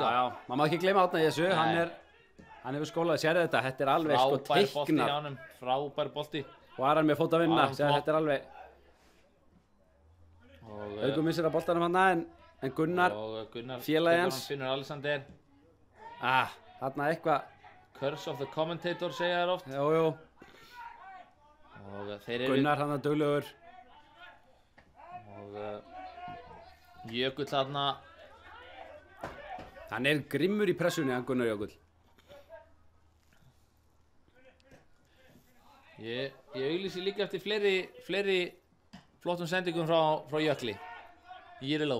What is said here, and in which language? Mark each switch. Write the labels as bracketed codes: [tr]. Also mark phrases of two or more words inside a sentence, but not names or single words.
[is] Já, já, maður má ekki gleyma Árna í þessu, hann hefur skólað, sérðu þetta er alveg sko Frábær bolti hjá teiknað. honum, frábær bolti. Og Aran með fótavinna, Aron sérðu flott. þetta er alveg, Og, Haukur missir að boltanum hann en Gunnar, og Gunnar félagi tekur hans. hann, Finnur Alexander. þarna eitthvað, [en] Curse of the commentator [is] segja þær oft. jú, og þeir eru Gunnar hann að duglegur. og Jökull þarna Hann er grimmur í pressunni, hann Gunnar Jökull. ég auglýsi líka eftir fleiri flottum sendingum frá Jökli Írló.